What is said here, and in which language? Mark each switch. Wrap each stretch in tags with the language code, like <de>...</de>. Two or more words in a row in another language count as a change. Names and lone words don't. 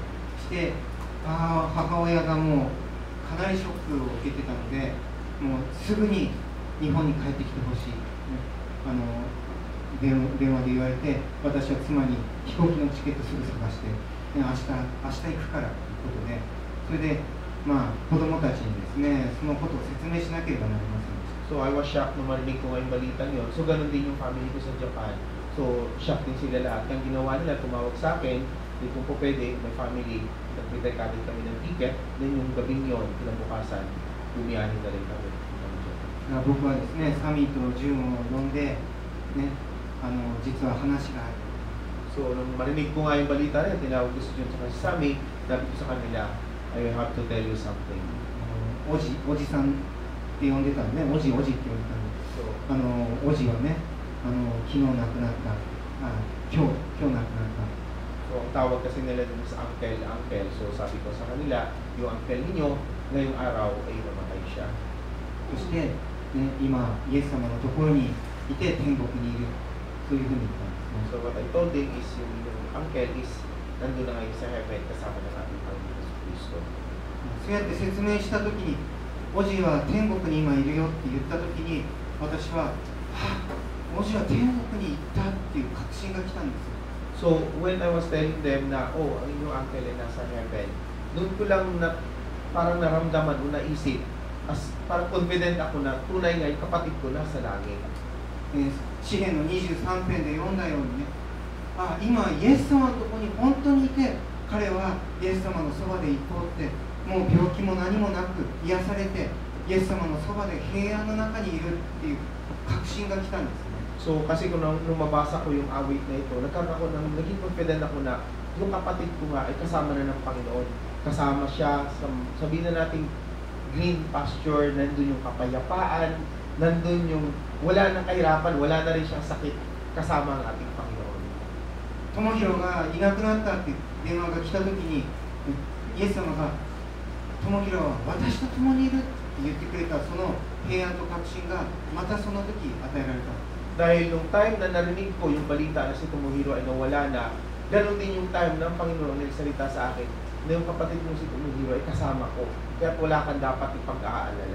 <ja>して、母親がもうかなりショックを受けてたので、もうすぐに日本に帰ってきてほしい、電話で言われて、私は妻に飛行機のチケットすぐ探して、明日行くからということで、それで子供たちにですね、そのことを説明しなければなりませんでした。</ja> <en>So I was shocked</en> <tl>nung marinig ko ngayong balitan yun. So ganun din yung family ko sa Japan. So shocked din sila lahat. Ang ginawa nila, tumawag sa akin, hindi kung po pwede, may family, nagpitay-katin kami ng ticket, then yung gabing yun, kinabukasan, bumiyahin na rin kami.</tl> <ja>僕はですね、サミーとジュンを呼んで、ね、実は話がある。</ja> <tl>So nung marinig ko nga yung balita rin, tinawag ko si Jun sa Sami, sabi ko sa kanila,</tl> <en>I have to tell you something.</en> <ja>おじさんって呼んでたんで、おじって呼んでたんで、</ja> <tl>So</tl> <ja>おじはね、昨日亡くなった、今日亡くなった。</ja> <tl>So ang tawag kasi nila dun sa uncle. So sabi ko sa kanila, yung uncle ninyo, ngayong araw ay namatay siya.</tl> <ja>そして、ね、今、イエス様のところにいて天国にいる、そういうふうに言ったんですね。</ja> <en>So what I told them is</en> <tl>yung</tl> <en>uncle is</en> <tl>nandun na ngayon sa heaven kasama ng ating Panginoon sa Kristo.</tl> <ja>そうやって説明したときに、おじは天国に今いるよって言ったときに、私は、おじは天国に行ったっていう確信が来たんですよ。</ja> <en>So when I was telling them</en> <tl>na, ang inyong uncle ay nasa heaven, doon ko lang parang naramdaman o naisip, parang confident ako na tunay nga yung kapatid ko nasa langit.</tl> <ja>詩篇の23編で読んだようにね、今イエス様のところに本当にいて、彼はイエス様のそばで行こうって、もう病気も何もなく癒されて、イエス様のそばで平安の中にいるっていう確信が来たんですね。</ja> <tl>So kasi kung nung mabasa ko yung awit na ito, naging confident ako na yung kapatid ko nga ay kasama na ng Panginoon. Kasama siya sa, sabihin na natin,</tl> <en>green pasture,</en> <tl>nandun yung kapayapaan, nandun yung wala nang kahirapan, wala na rin siyang sakit, kasama ang ating Panginoon.</tl> <ja>智弘がいなくなったって電話が来たときに、イエス様が智弘は私と共にいるって言ってくれたその平安と確信がまたその時与えられた。</ja> <tl>Dahil nung time na narinig ko yung balita na si Tomohiro ay nawala na, ganoon din yung time ng Panginoon na nagsalita sa akin na yung kapatid mong si Tomohiro ay kasama ko, kaya wala kang dapat ipag-aalala.</tl>